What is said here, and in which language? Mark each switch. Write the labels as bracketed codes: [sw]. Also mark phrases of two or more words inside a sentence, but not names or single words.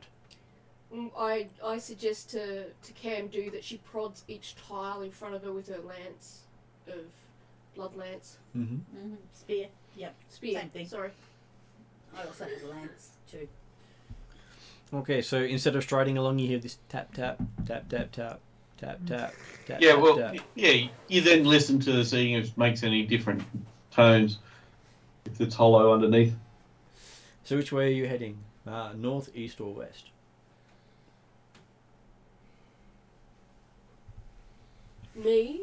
[en] I suggest to Cam do that she prods each tile in front of her with her lance of blood lance. Mm-hmm. Mm-hmm. Spear. Yep. Spear. Same thing. Sorry. I also have a lance too. Okay, so instead of striding along, you hear this tap, tap, tap, tap, tap, tap, tap, tap. Yeah, tap, well, tap. yeah, you then listen to seeing if it makes any different tones, if it's hollow underneath. So which way are you heading? North, east, or west? Me?